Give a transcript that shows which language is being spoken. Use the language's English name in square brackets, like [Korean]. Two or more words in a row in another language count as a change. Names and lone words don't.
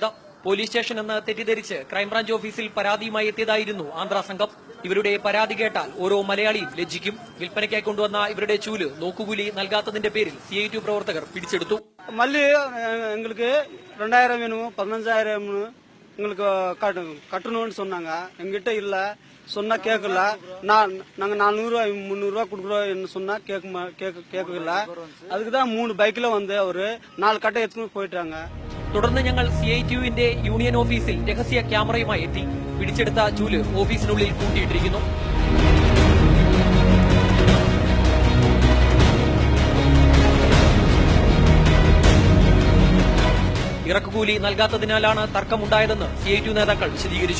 [Malayalam] പോലീസ് സ്റ്റേഷനെന്ന് തെറ്റിദ്ധരിച്ച് ക്രൈംബ്രാഞ്ച് ഓഫീസിൽ പരാതിയുമായി എത്തിയതായിരുന്നു ആന്ധ്രാ സംഘം. ഇവരുടെ പരാതി കേട്ടാൽ ഓരോ മലയാളിയും ലജ്ജിക്കും. വിൽപ്പനയ്ക്കായി കൊണ്ടുവന്ന ഇവരുടെ ചൂല് നോക്കുകൂലി നൽകാത്തതിന്റെ പേരിൽ CITU പ്രവർത്തകർ പിടിച്ചെടുത്തു. [Tamil] மல்லி எங்களுக்கு 2000 வேணும் 15000 எங்களுக்கு கட்டணும்னு சொன்னாங்க. எங்கிட்ட இல்ல சொன்னா கேட்கல. நாங்க 400 ரூபாய் 300 ரூபாய் கொடுக்குறோம் சொன்னா கேட்கல. அதுக்குதான் 3 பைக்ல வந்து அவரு 4 கட்டை எடுத்துட்டு போயிட்டாங்க. [Malayalam] തുടർന്ന് ഞങ്ങൾ CITUവിന്റെ യൂണിയൻ ഓഫീസിൽ രഹസ്യ ക്യാമറയുമായി എത്തി. പിടിച്ചെടുത്ത ചൂല് ഓഫീസിനുള്ളിൽ കൂട്ടിയിട്ടിരിക്കുന്നു. ഇറക്കുകൂലി നൽകാത്തതിനാലാണ് തർക്കമുണ്ടായതെന്ന് CITU നേതാക്കൾ വിശദീകരിച്ചു.